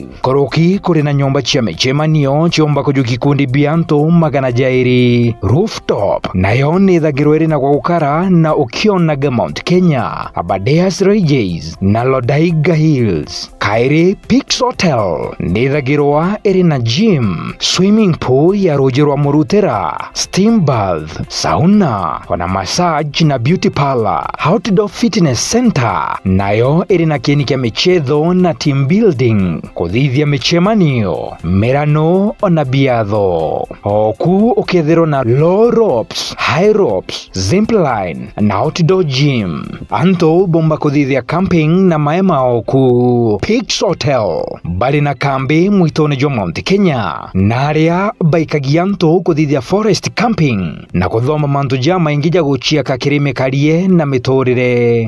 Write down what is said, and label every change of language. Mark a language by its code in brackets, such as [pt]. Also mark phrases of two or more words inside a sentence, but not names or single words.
[mer] Koroki kuri na nyomba chia michemanio chiomba kuju kikundi bianto magana jairi. Rooftop nayo ni thagiro iri na kwa ukara na ukionaga Mount Kenya, Abadeas Rages na Lodaiga Hills. Kairi Pix Hotel ni thagirwa iri na gym, [en] swimming pool [mer] ya Rogerwa Murutera, [en] steam bath, [mer] sauna, wana massage na [en] beauty parlor. Outdoor fitness center [mer] nayo iri na kieni kia michezo na [en] team building, [mer] kuthithia michemanio, merano ona biatho. Oku ukethero na [en] low ropes, high ropes, zipline [mer] na [en] outdoor gym. [mer] Anto bomba kuthithia camping na maema oku. Pix Hotel bali na kambi mwitone jo Mount Kenya na aria baikagianto kuthithia [en] forest camping [mer] na kuthoma mantu ja maingi ja guchia kakirime karie na mitorire.